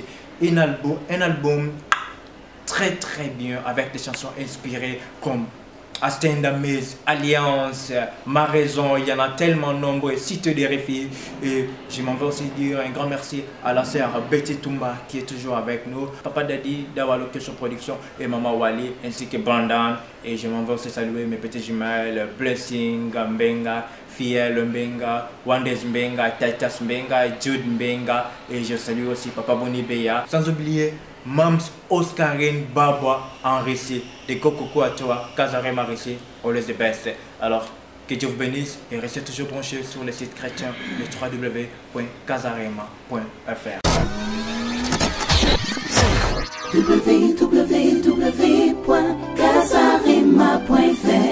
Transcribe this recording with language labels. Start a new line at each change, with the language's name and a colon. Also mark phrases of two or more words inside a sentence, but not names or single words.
French: Un album très très bien avec des chansons inspirées comme A Stand Amaze, Alliance, Ma Raison. Il y en a tellement nombreux, Cité des Réfugiés. Et je m'en vais aussi dire un grand merci à la sœur Betty Toumba qui est toujours avec nous, Papa Daddy d'Awa Location Production et Maman Wali ainsi que Brandon. Et je m'en vais aussi saluer mes petits jumelles Blessing Mbenga, Fiel Mbenga, Wandez Mbenga, Titus Mbenga, Jude Mbenga. Et je salue aussi Papa Boni Beya. Sans oublier Mams Oscarine Babwa en récit de Kokoko à toi, Casarema récit,
English: always the best.
French: Alors, que Dieu vous bénisse et restez toujours branchés sur le site chrétien, le www.casarema.fr. www.casarema.fr